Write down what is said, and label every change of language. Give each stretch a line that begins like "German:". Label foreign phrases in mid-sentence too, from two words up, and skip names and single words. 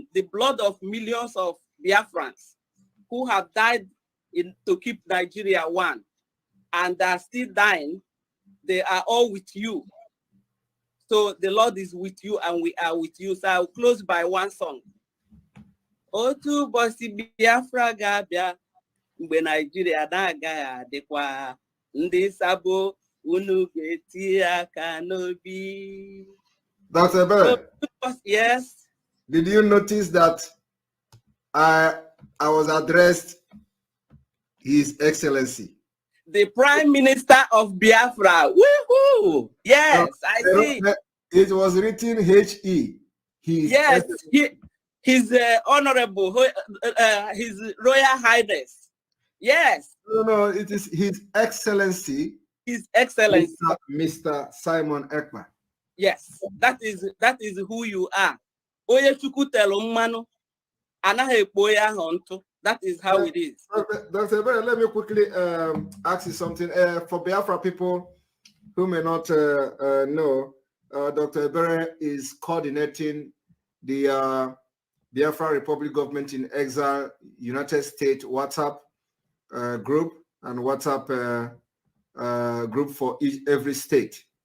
English: The blood of millions of Biafrans who have died to keep Nigeria one and are still dying, they are all with you. So the Lord is with you and we are with you. So I'll close by one song.
Igbo: Otu bosi Biafra gabia mgbe Nigeria na-agaghị adịkwa ndị sabo unu ga-eti aka n'obi.
English: Dr. Ebere, yes. Did you notice that I was addressed His Excellency? The Prime Minister of Biafra. Woohoo! Yes, I see. It was written H.E. Yes, His Honorable, His Royal Highness. Yes. No, it is His Excellency. His Excellency. Mr. Simon Ekpa. Yes, that is who you are.
Igbo: Oye chukwu telu mmanu, anaghị ekpo ya ahụ ntụ.
English: That is how it is. Dr. Ebere, let me quickly ask you something. For Biafra people who may not know, Dr. Ebere is coordinating the Biafra Republic Government in Exile United States WhatsApp group and WhatsApp group for every state.